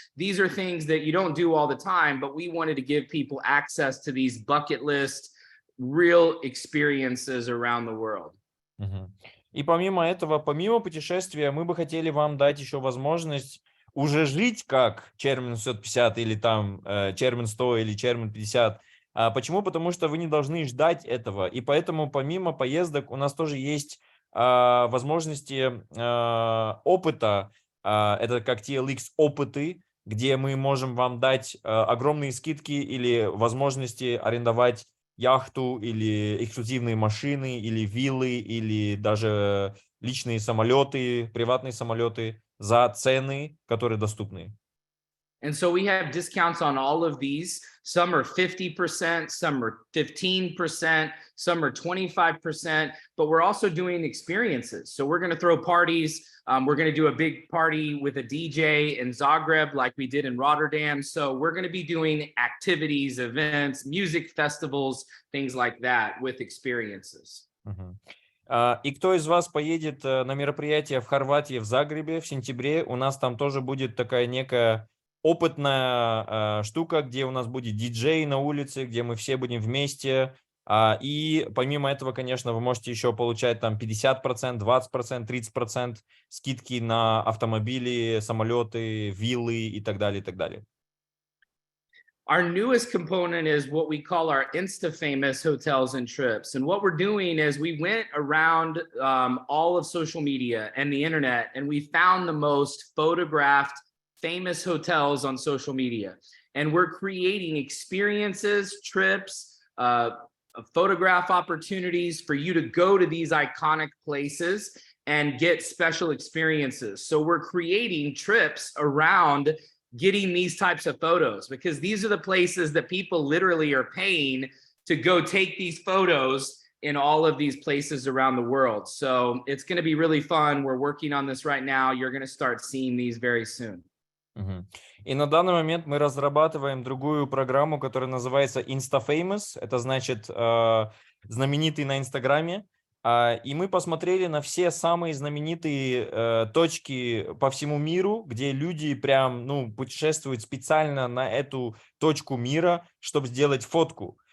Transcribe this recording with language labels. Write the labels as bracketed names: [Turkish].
[English] These are things that you don't do all the time, but we wanted to give people access to these bucket list, real experiences around the world. Мгм. [Russian] И помимо этого, помимо путешествия, мы бы хотели вам дать еще возможность уже жить как Chairman 650 или там Chairman 100 или Chairman 50. Почему? Потому что вы не должны ждать этого. И поэтому помимо поездок у нас тоже есть возможности опыта. Это как TLX опыты, где мы можем вам дать огромные скидки или возможности арендовать яхту или эксклюзивные машины, или виллы, или даже личные самолеты, приватные самолеты за цены, которые доступны. [English] And so we have discounts on all of these. Some are 50%, some are 15%, some are 25%, but we're also doing experiences. So we're going to throw parties. We're going to do a big party with a DJ in Zagreb, like we did in Rotterdam. So we're going to be doing activities, events, music festivals, things like that with experiences. Мгм. [Russian] И кто из вас поедет на мероприятие в Хорватии, в Загребе в сентябре, у нас там тоже будет такая некая опытная штука, где у нас будет диджей на улице, где мы все будем вместе. И помимо этого, конечно, вы можете еще получать там 50%, 20%, 30% скидки на автомобили, самолеты, виллы и так далее, и так далее. [English] Our newest component is what we call our Insta-famous hotels and trips. And what we're doing is we went around all of social media and the internet, and we found the most photographed famous hotels on social media. And we're creating experiences, trips, photograph opportunities for you to go to these iconic places and get special experiences. So we're creating trips around getting these types of photos, because these are the places that people literally are paying to go take these photos in all of these places around the world. So it's going to be really fun. We're working on this right now. You're going to start seeing these very soon. Мгм. [Russian] И на данный момент мы разрабатываем другую программу, которая называется Insta-Famous. Это значит знаменитый на Инстаграме. И мы посмотрели на все самые знаменитые точки по всему миру, где люди прям, путешествуют специально на эту точку мира, чтобы сделать фотку.